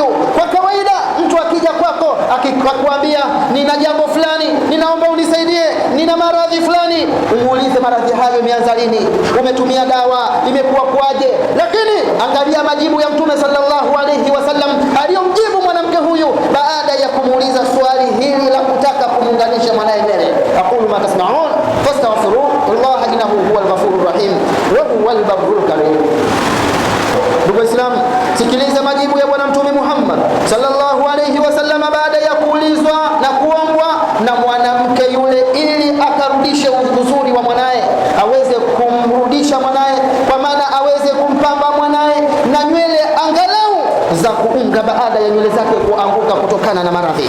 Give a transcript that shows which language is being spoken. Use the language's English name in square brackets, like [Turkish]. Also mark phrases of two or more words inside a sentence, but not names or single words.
[Swahili] Kwa kawaida mtu akija kwako akikwambia nina jambo fulani, ninaomba unisaidie, nina maradhi fulani, umuulize maradhi hayo imeanza lini, umetumia dawa, imekuwa kwaje? Lakini angalia majibu ya Mtume [Arabic] صلى الله عليه وسلم [Swahili] aliyomjibu mwanamke huyu baada ya kumuuliza swali hili la kutaka kumuunganisha mwanae nywele. [Arabic] أقول ما تسمعون فاستغفروا الله إنه هو الغفور الرحيم وهو البر الكريم. [Swahili] Ndugu Waislamu, sikiliza majibu ya Bwana Mtume Muhammad [Arabic] صلى الله عليه وسلم [Swahili] baada ya kuulizwa na kuombwa na mwanamke yule ili akarudishe uzuri wa mwanae, aweze kumrudisha mwanae, kwa maana aweze kumpamba mwanae na nywele angalau za kuunga baada ya nywele zake kuanguka kutokana na maradhi.